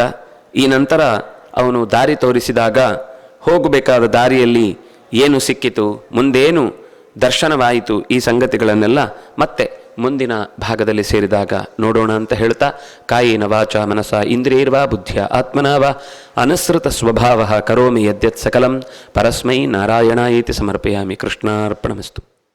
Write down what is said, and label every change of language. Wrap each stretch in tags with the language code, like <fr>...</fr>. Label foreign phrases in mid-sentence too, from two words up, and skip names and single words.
<kn>ಈ ನಂತರ ಅವನು ದಾರಿ ತೋರಿಸಿದಾಗ ಹೋಗಬೇಕಾದ ದಾರಿಯಲ್ಲಿ ಏನು ಸಿಕ್ಕಿತು, ಮುಂದೇನು ದರ್ಶನವಾಯಿತು, ಈ ಸಂಗತಿಗಳನ್ನೆಲ್ಲ ಮತ್ತೆ ಮುಂದಿನ ಭಾಗದಲ್ಲಿ ಸೇರಿದಾಗ ನೋಡೋಣ ಅಂತ ಹೇಳ್ತಾ,</kn> <sa>ಕಾಯೇನ ವಾಚ ಮನಸ ಇಂದ್ರಿಯೈರ್ವಾ ಬುದ್ಧಿಯ ಆತ್ಮನಾ ವಾ ಅನುಸೃತ ಸ್ವಭಾವ ಕರೋಮಿ ಯದ್ಯತ್ ಸಕಲಂ ಪರಸ್ಮೈ ನಾರಾಯಣಾಯೇತಿ ಸಮರ್ಪಯಾಮಿ. ಕೃಷ್ಣಾರ್ಪಣಮಸ್ತು.</sa>